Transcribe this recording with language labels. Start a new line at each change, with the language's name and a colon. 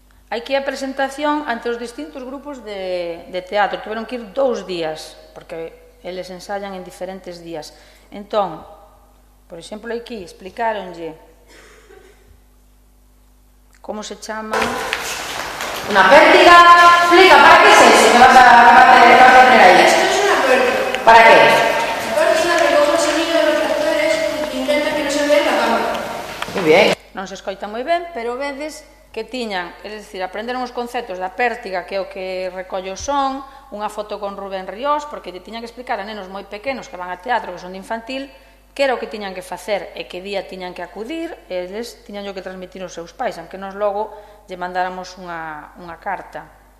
Galician: Aquí a presentación ante os distintos grupos de teatro. Tuveron que ir 2 días, porque eles ensayan en diferentes días. Entón, por exemplo, aquí explicaronlle como se chama unha pértiga.
Spanish: Explica, para que es eso que vas a tener ahí? Esto es una pértiga. ¿Para qué? La pértiga recoge o sonido de los actores e intenta que non se vea na cámara.
Galician: Moi ben. Non se escoita moi ben, pero vedes que tiñan, é dicir, aprenderon os conceptos da pértiga, que é o que recolle o son, unha foto con Rubén Ríos, porque lle tiñan que explicar a nenos moi pequenos que van a teatro, que son de infantil, que era o que tiñan que facer e que día tiñan que acudir, e eles tiñan que transmitir aos seus pais, aunque nos logo lle mandáramos unha carta.